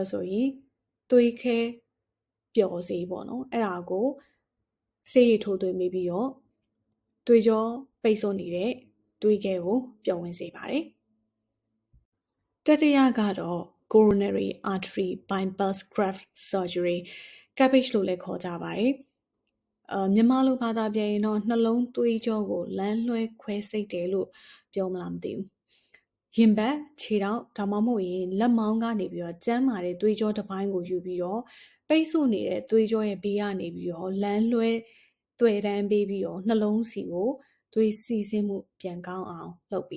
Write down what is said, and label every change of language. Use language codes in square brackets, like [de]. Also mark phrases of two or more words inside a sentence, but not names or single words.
[my] ဆိုရင်သွေးခဲပျော်စေပေါ့နော်အဲ့ဒါကိုဆေးရည်ထိုးသွင်းပြီးတော့သွေးကြောပိတ်ဆို့နေတဲ့သွေးခဲကိုပျော်ဝင်စေပါတယ်တတိယကတော့ [en] coronary artery bypass graft surgery CABG [my] လို့လည်းခေါ်ကြပါတယ်မြန်မာလိုဘာသာပြန်ရင်တော့နှလုံးသွေးကြောကိုလ မ်းလွှဲခွဲစိတ်တယ်လို့ပြောမလားမသိဘူးရင်ဘတ်ခြေထောက်ဒါမှမဟုတ်ရင်လက်မောင်းကနေပြီးတော့ကျန်းမာတဲ့သွေးကြောတစ်ပိုင်းကိုယူပြီးတော့ပိတ်ဆို့နေတဲ့ သွေးကြောရဲ့ဘေးကနေပြီးတော့လမ်းလွှဲတွေ့တန်းပေးပြီးတော့နှလုံးစီကိုသွေးစီးဆင်းမှုပြန်ကောင်းအောင်လုပ်ပေး